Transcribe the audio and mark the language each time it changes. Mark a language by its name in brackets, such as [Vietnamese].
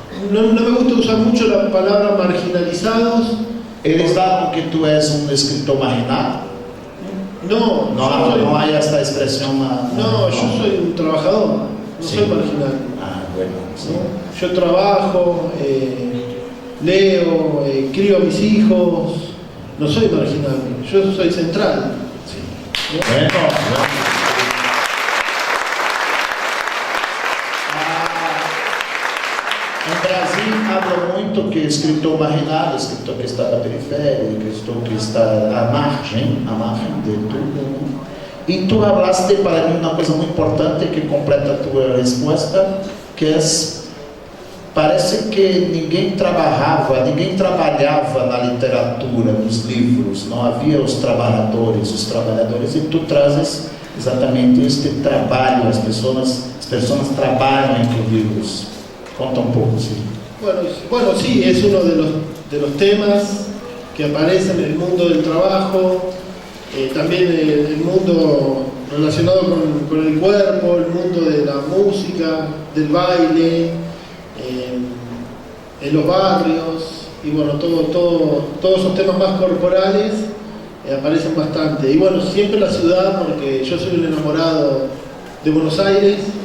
[Spanish] no me gusta usar mucho la palabra marginalizados. [Portuguese] Eles falam que tu és um escritor marginado? [Spanish] No, No hay esta expresión. No, yo soy un trabajador, no Sí. soy marginal. Ah, bueno, sí. ¿No? Yo trabajo, leo, crío a mis hijos, no soy marginal, yo soy central. Sí. ¿No? [Portuguese] Bueno, em Brasil habla muito que escritor marginal, escritor que está na periferia, escritor que está à margem de tudo. Né? E tu falaste para mim uma coisa muito importante que completa a tua resposta, que é, parece que ninguém trabalhava na literatura, nos livros, não havia os trabalhadores, e tu trazes exatamente este trabalho, as pessoas trabalham entre livros. [Spanish] Conta un poco, sí. Bueno, sí, es uno de los temas que aparecen en el mundo del trabajo, también el mundo relacionado con el cuerpo, el mundo de la música, del baile, en los barrios, y bueno, todos esos temas más corporales aparecen bastante. Y bueno, siempre la ciudad, porque yo soy un enamorado de Buenos Aires.